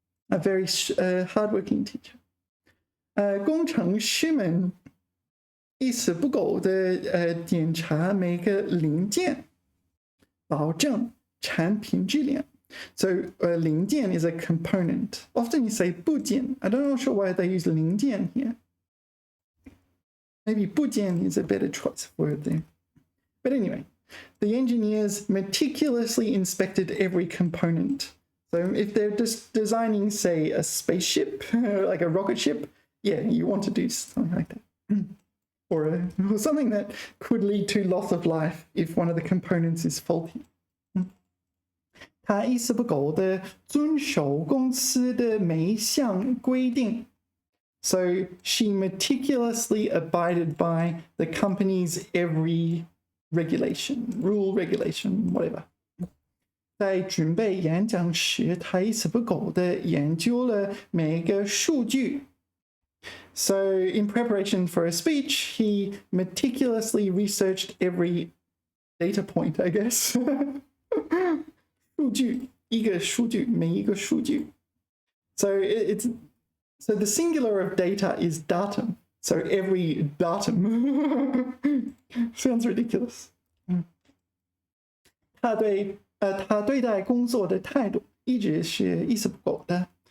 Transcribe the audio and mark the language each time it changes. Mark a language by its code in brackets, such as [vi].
[en] A very hardworking teacher. [zh] 工程师们意识不够的检查每个零件，保证产品质量. [en] So 零件 is a component. Often you say 部件. I don't know sure why they use 零件 here. Maybe 部件 is a better choice of word there. But anyway, the engineers meticulously inspected every component. So if they're just designing, say, a spaceship, like a rocket ship, yeah, you want to do something like that. Or something that could lead to loss of life if one of the components is faulty. [zh] 他一丝不苟地遵守公司的每一项规定. [en] So she meticulously abided by the company's every regulation, rule, regulation, whatever. [zh] 在准备演讲时，他一丝不苟地研究了每一个数据. [en] So in preparation for a speech, he meticulously researched every data point, I guess. [zh] 数据，一个数据，每一个数据. [en] So so the singular of data is datum. So every datum. Sounds ridiculous. [zh] 他对待工作的态度一直是一丝不苟的。